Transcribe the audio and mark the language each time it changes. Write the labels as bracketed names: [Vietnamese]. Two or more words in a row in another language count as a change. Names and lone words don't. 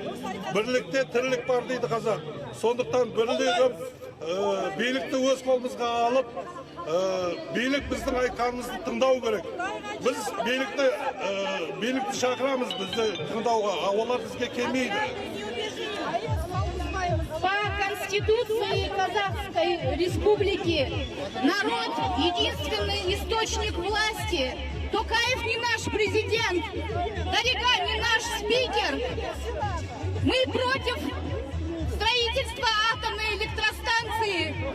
[Kazakh] Бірлікте тірлік бар дейді қазақ. Сондықтан бірігіп, билікті өз қолымызға алып, билік біздің айтқанымызды тыңдау керек. Біз билікті шақырамыз бізді тыңдауға, олар бізге келмейді. [Russian] По Конституции Казахской Республики народ – единственный источник власти Токаев не наш президент, Дарига не наш спикер. Мы против строительства атомной электростанции.